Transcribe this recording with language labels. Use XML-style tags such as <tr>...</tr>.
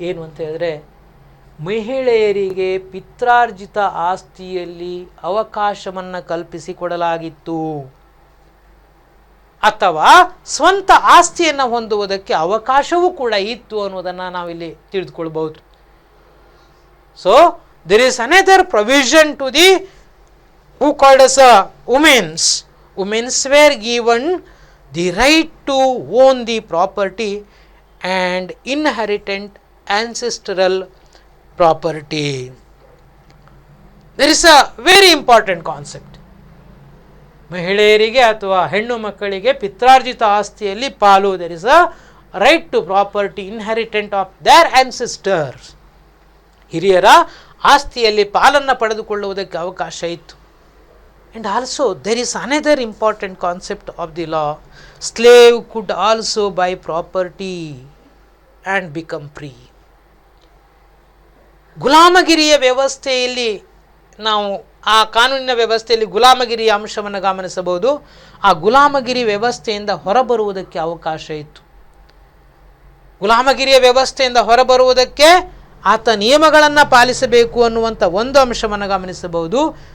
<kn>ಏನು ಅಂತ ಹೇಳಿದ್ರೆ, ಮಹಿಳೆಯರಿಗೆ ಪಿತ್ರಾರ್ಜಿತ ಆಸ್ತಿಯಲ್ಲಿ ಅವಕಾಶವನ್ನು ಕಲ್ಪಿಸಿಕೊಡಲಾಗಿತ್ತು, ಅಥವಾ ಸ್ವಂತ ಆಸ್ತಿಯನ್ನು ಹೊಂದುವುದಕ್ಕೆ ಅವಕಾಶವೂ ಕೂಡ ಇತ್ತು ಅನ್ನೋದನ್ನು ನಾವಿಲ್ಲಿ ತಿಳಿದುಕೊಳ್ಬಹುದು.</kn> <en>So there is another provision to the who called as a women's were given the right to own the property and inherit ancestral property. There is a very important concept.</en> <kn>ಮಹಿಳೆಯರಿಗೆ ಅಥವಾ ಹೆಣ್ಣು ಮಕ್ಕಳಿಗೆ ಪಿತ್ರಾರ್ಜಿತ ಆಸ್ತಿಯಲ್ಲಿ ಪಾಲು.</kn> <en>there is a right to property inheritance of their ancestors.</en> <kn>ಹಿರಿಯರ ಆಸ್ತಿಯಲ್ಲಿ ಪಾಲನ್ನು ಪಡೆದುಕೊಳ್ಳುವುದಕ್ಕೆ ಅವಕಾಶ ಇತ್ತು.</kn> <en>And also there is another important concept of the law. Slave could also buy property and become free.</en> <kn>ಗುಲಾಮಗಿರಿಯ ವ್ಯವಸ್ಥೆಯಲ್ಲಿ ನಾವು ಆ ಕಾನೂನಿನ ವ್ಯವಸ್ಥೆಯಲ್ಲಿ ಗುಲಾಮಗಿರಿಯ ಅಂಶವನ್ನು ಗಮನಿಸಬಹುದು. ಆ ಗುಲಾಮಗಿರಿ ವ್ಯವಸ್ಥೆಯಿಂದ ಹೊರಬರುವುದಕ್ಕೆ ಅವಕಾಶ ಇತ್ತು. ಗುಲಾಮಗಿರಿಯ ವ್ಯವಸ್ಥೆಯಿಂದ ಹೊರಬರುವುದಕ್ಕೆ ಆತ ನಿಯಮಗಳನ್ನು ಪಾಲಿಸಬೇಕು ಅನ್ನುವಂಥ ಒಂದು ಅಂಶವನ್ನು ಗಮನಿಸಬಹುದು.</kn>